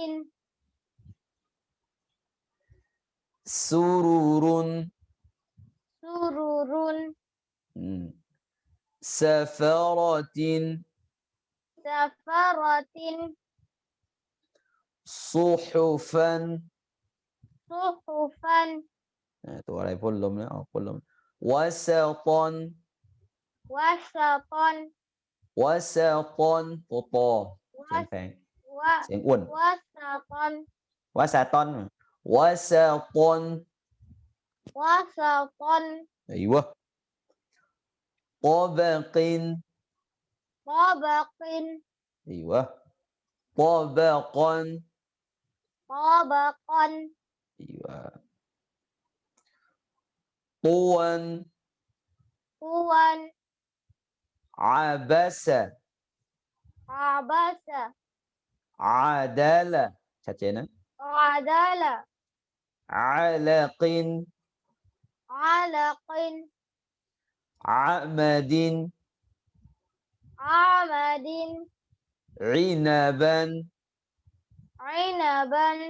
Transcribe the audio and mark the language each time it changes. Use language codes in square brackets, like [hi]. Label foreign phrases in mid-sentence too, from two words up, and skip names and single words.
[ar] سرور سرر سفرة سفرة صحفا صحفا [th] ตัวอะไรพ่นลมนะออกพ่นลม وسطا [ar] وسطا وسطا [th] ตัวปอเสียงแพงเสียงอ้วน [ar] وسطا วาสตอนวาสตอน وسطا أيوة طبق طبق أيوة طبقا طبقا أيوة طوا طوا عبس عبس عدل [th] ชัดเจนนะ [ar] عدل علق علق عمد عمد عنبا عنبا